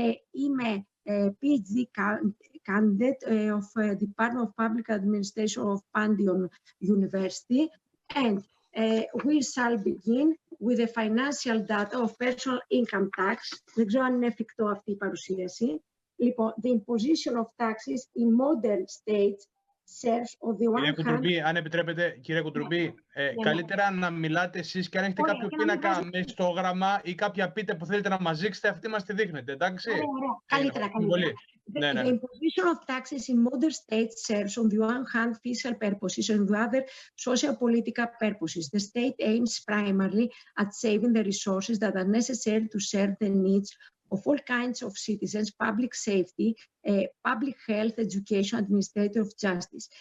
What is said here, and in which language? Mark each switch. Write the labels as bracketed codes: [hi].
[el] Είμαι [en] PhD candidate of Department of Public Administration of Pandion University, and we shall begin with the financial data of personal income tax. [el] Δεν ξέρω αν είναι εφικτό αυτή η παρουσίαση. [en] Λοιπόν, the imposition of taxes in modern states serves on the one hand... [el] Κουτρουμπή, αν επιτρέπετε, κύριε Κουτρουμπή, καλύτερα να μιλάτε εσείς και αν έχετε κάποιο πίνακα με ιστόγραμμα ή κάποια πίτε που θέλετε να μας δείξετε, αυτή μας τη δείχνετε, εντάξει. Καλύτερα. [en] The imposition of taxes in modern states serves on the one hand fiscal purposes and on the other social political purposes. The state aims primarily at saving the resources that are necessary to serve the needs of all kinds of citizens, public safety, public health, education, administrative justice.